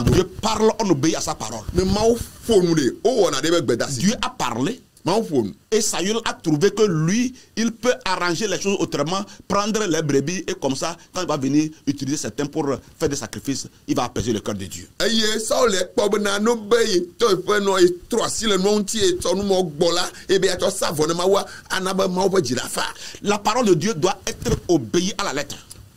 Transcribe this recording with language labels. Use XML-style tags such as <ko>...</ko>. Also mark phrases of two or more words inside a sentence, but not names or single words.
<fr>Quand Dieu parle, on obéit à sa parole.</fr> <ee>Ne mawu fonu de o wona de be gbeda si.</ee> <fr>Dieu a parlé, Et Saül a trouvé que lui, il peut arranger les choses autrement, prendre les brebis et comme ça, quand il va venir utiliser certains pour faire des sacrifices, il va apaiser le cœur de Dieu. La parole de Dieu doit être obéie à la lettre.</fr>